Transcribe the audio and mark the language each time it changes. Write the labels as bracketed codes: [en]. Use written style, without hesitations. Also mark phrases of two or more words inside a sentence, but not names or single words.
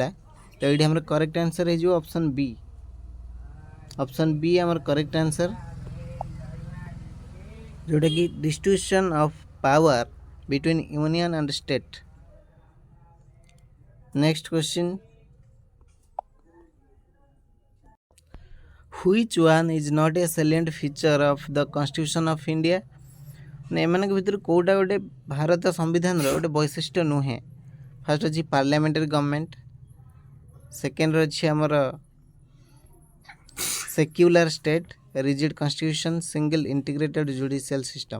[or] ତ ଏଇଠି ଆମର [en] correct answer ହେଇଯିବ option B. option B [or] ଆମର [en] correct answer, ଯେଉଁଟାକି distribution of power between union and state. next question. Which one is not a salient feature of the Constitution of India? [or] ମାନେ ଏମାନଙ୍କ ଭିତରୁ କେଉଁଟା ଗୋଟେ ଭାରତ ସମ୍ବିଧାନର ଗୋଟେ ବୈଶିଷ୍ଟ୍ୟ ନୁହେଁ? [en] ଫାର୍ଷ୍ଟ ଅଛି parliamentary government, ସେକେଣ୍ଡରେ [or] ଅଛି ଆମର [en] secular state, rigid constitution, single integrated judicial system.